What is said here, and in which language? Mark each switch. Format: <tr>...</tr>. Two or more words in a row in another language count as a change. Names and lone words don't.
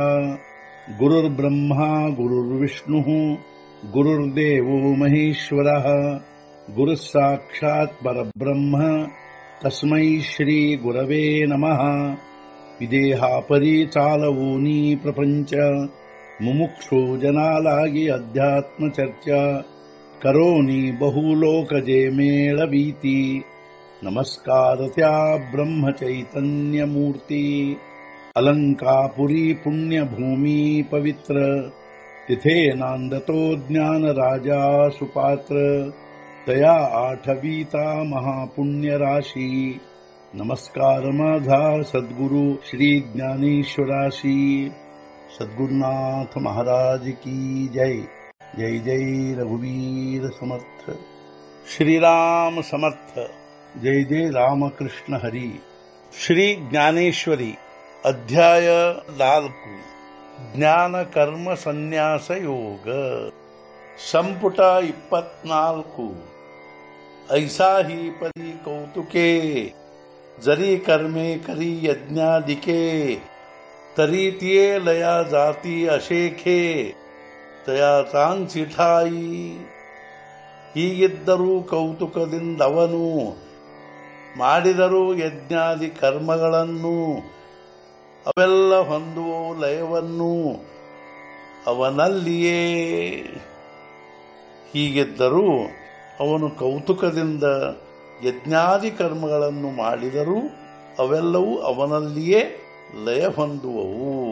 <sa>गुरुर्ब्रह्मा गुरुर्विष्णुः गुरुर्देवो महेश्वरः गुरुः साक्षात् परब्रह्म तस्मै श्री गुरवे नमः।</sa> <mr>विदेहापरि चालवूनी प्रपंच मुमुक्षु जनालागी अध्यात्म चर्चा करोनी बहुलोकजे मेळवीती। नमस्कार त्या ब्रह्म चैतन्य मूर्ती। अलंकापुरी पुण्यभूमी पवित्र तिथे नांदतो ज्ञान राजा सुपात्र। तया आठवीता महापुण्य राशी। नमस्कार माझा सद्गुरु श्री ज्ञानेश्वराशी। सद्गुरुनाथ महाराज की जय। जय जय रघुवीर समर्थ। श्रीराम समर्थ। जय जय रामकृष्ण हरी। श्री ज्ञानेश्वरी अध्याय 4 ज्ञान कर्म संन्यास योग संपुट 24 ऐसा ही परी कौतुके जरी कर्मे करी यज्ञादिके तरी तिये लया जाती अशेखे तया ಚಾಂಚಿಠಾಯಿ।</mr> <kn>ಹೀಗಿದ್ದರೂ ಕೌತುಕದಿಂದವನು ಮಾಡಿದರೂ ಯಜ್ಞಾದಿ ಕರ್ಮಗಳನ್ನು ಅವೆಲ್ಲ ಹೊಂದುವ ಲಯವನ್ನು ಅವನಲ್ಲಿಯೇ। ಹೀಗಿದ್ದರೂ ಅವನು ಕೌತುಕದಿಂದ ಯಜ್ಞಾದಿ ಕರ್ಮಗಳನ್ನು ಮಾಡಿದರೂ ಅವೆಲ್ಲವೂ ಅವನಲ್ಲಿಯೇ ಲಯ ಹೊಂದುವವು।</kn>